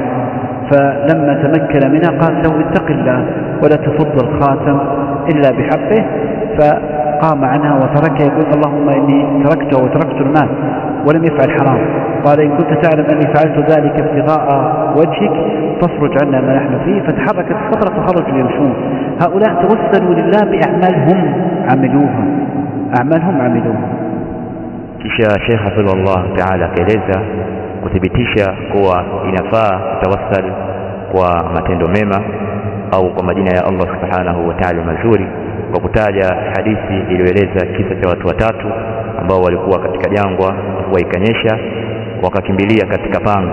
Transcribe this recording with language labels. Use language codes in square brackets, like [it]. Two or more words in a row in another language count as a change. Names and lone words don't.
[ar] فلما تمكن منها قال له اتق الله ولا تفض الخاتم إلا بحقه، فقام عنها وتركها يقول اللهم إني تركته وتركت المال ولم يفعل حرام. قال إن كنت تعلم أني فعلت ذلك ابتغاء وجهك فافرج عنا ما نحن فيه، فتحركت الصخرة فخرجوا يمشون. هؤلاء توسلوا لله بأعمالهم عملوها. [sw] Kisha Sheikh [ar] حفظه الله تعالى [sw] akaeleza kuthibitisha kuwa inafaa kutawassal kwa matendo mema au kwa majina ya Allah [ar] سبحانه وتعالى [sw] mazuri, kwa kutaja hadithi iliyoeleza kisa cha watu watatu ambao walikuwa katika jangwa, mvua ikanyesha, wakakimbilia katika pango.